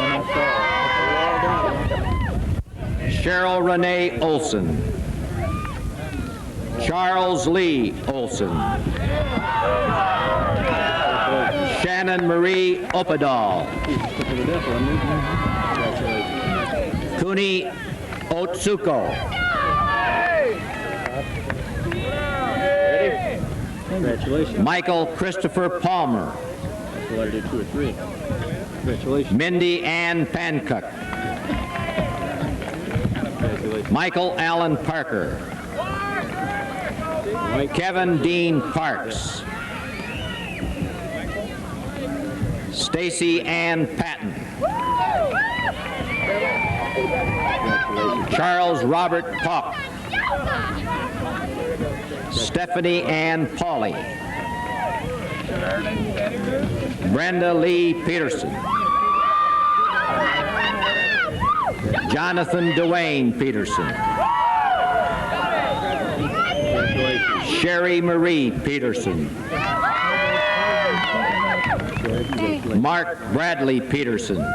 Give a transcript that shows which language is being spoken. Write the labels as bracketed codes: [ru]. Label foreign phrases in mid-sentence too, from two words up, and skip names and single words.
[en] Cheryl Renee Olson. Charles Lee Olson. Shannon Marie Opadal. Kuni Otsuko. Congratulations. Michael Christopher Palmer. That's what I did 2 or 3. Congratulations. Mindy Ann Pancook. Michael Allen Parker. Kevin Dean Parks. Stacy Ann Patton. Charles Robert Popp. Stephanie Ann Pauley. Brenda Lee Peterson. Jonathan Dwayne Peterson. Sherry Marie Peterson. Mark Bradley Peterson.